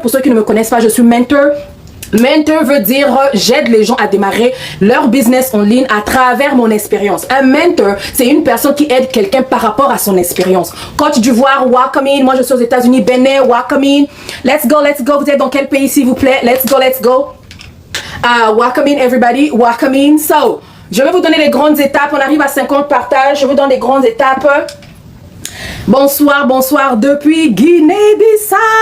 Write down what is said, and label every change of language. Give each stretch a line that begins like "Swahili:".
French: Pour ceux qui ne me connaissent pas, je suis mentor. Mentor veut dire j'aide les gens à démarrer leur business en ligne à travers mon expérience. Un mentor, c'est une personne qui aide quelqu'un par rapport à son expérience. Côte d'Ivoire,
English: welcome in.
French: Moi, je suis aux États-Unis. Bénin,
English: welcome in. Let's go.
French: Vous êtes dans quel pays, s'il vous plaît?
English: Let's go. Welcome in everybody, welcome in.
French: So, je vais vous donner les grandes étapes. On arrive à 50 partages. Je vous donne les grandes étapes. Bonsoir depuis Guinée-Bissau.